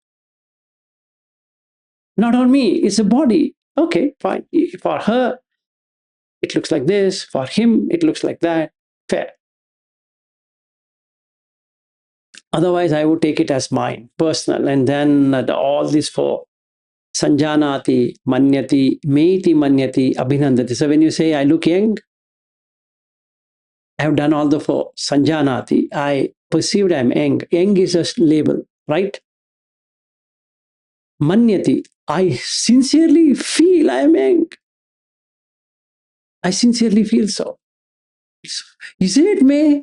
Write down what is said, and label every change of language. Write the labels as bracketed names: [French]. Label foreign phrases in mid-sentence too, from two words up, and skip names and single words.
[English] Not on me, it's a body. Okay, fine. For her, it looks like this. For him, it looks like that. Fair. Otherwise, I would take it as mine, personal. And then all these four, [Pali] Sanjanati, maññati, meiti maññati, Abinandhana. [English] So when you say, I look young, I have done all the four. Sanjanati, I perceived I'm young. Young is a label, right? Maññati, I sincerely feel I am young. I sincerely feel so. Is it me?